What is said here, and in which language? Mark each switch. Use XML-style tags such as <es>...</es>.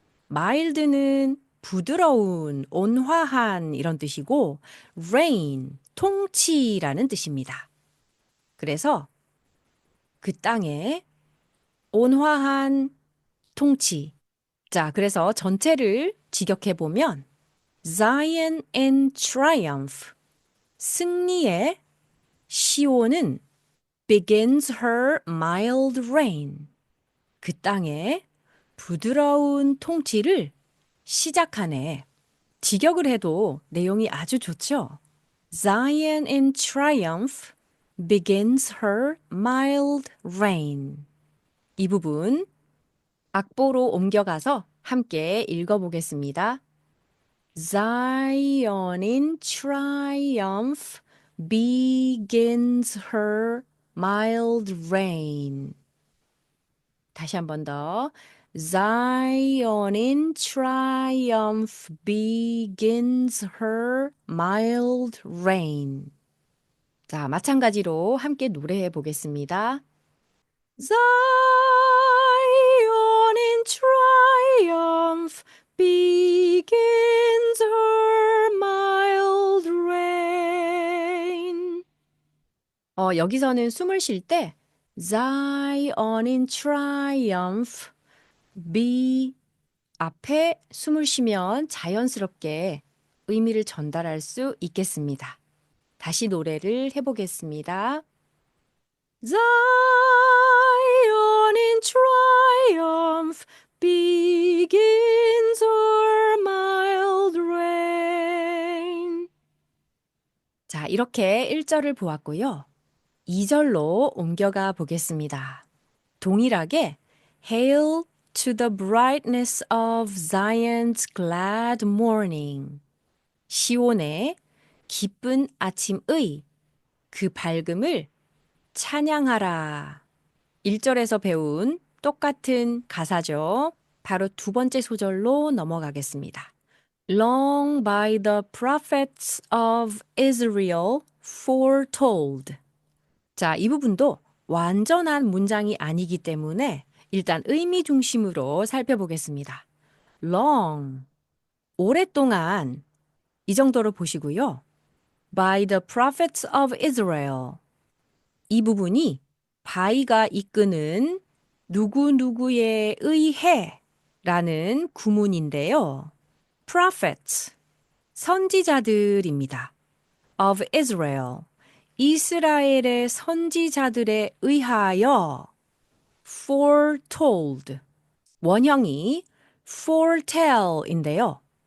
<ko>mild는 부드러운, 온화한 이런 뜻이고 rain, 통치라는 뜻입니다. 그래서 그 땅에 온화한 통치. 자, 그래서 전체를 직역해 보면</ko> <en>Zion in triumph.</en> <ko>승리의 시온은</ko> <en>begins her mild reign.</en> <ko>그 땅에 부드러운 통치를 시작하네. 직역을 해도 내용이 아주 좋죠?</ko> <en>Zion in triumph begins her mild reign.</en> <ko>이 부분 악보로 옮겨가서 함께 읽어보겠습니다.</ko> <en>Zion in triumph begins her mild reign.</en> <ko>다시 한 번 더.</ko> <en>Zion in triumph begins her mild reign.</en> <ko>자, 마찬가지로 함께 노래해 보겠습니다.</ko> <en>Zion in triumph begins her mild reign.</en> <ko>여기서는 숨을 쉴 때</ko> <en>Zion in triumph be</en> <ko>앞에 숨을 쉬면 자연스럽게 의미를 전달할 수 있겠습니다. 다시 노래를 해보겠습니다.</ko> <en>Zion in triumph begins her mild reign.</en> <ko>자, 이렇게 1절을 보았고요. 2절로 옮겨가 보겠습니다. 동일하게</ko> <en>Hail to the brightness of Zion's glad morning.</en> <ko>시온의 기쁜 아침의 그 밝음을 찬양하라. 1절에서 배운 똑같은 가사죠. 바로 두 번째 소절로 넘어가겠습니다.</ko> <en>Long by the prophets of Israel foretold.</en> <ko>자, 이 부분도 완전한 문장이 아니기 때문에 일단 의미 중심으로 살펴보겠습니다. Long, 오랫동안 이 정도로 보시고요.</ko> <en>By the prophets of Israel.</en> <ko>이 부분이 by가 이끄는 누구누구에 의해 라는 구문인데요. prophets, 선지자들입니다.</ko> <en>of Israel,</en> <ko>이스라엘의 선지자들에 의하여 foretold, 원형이 foretell인데요.</ko>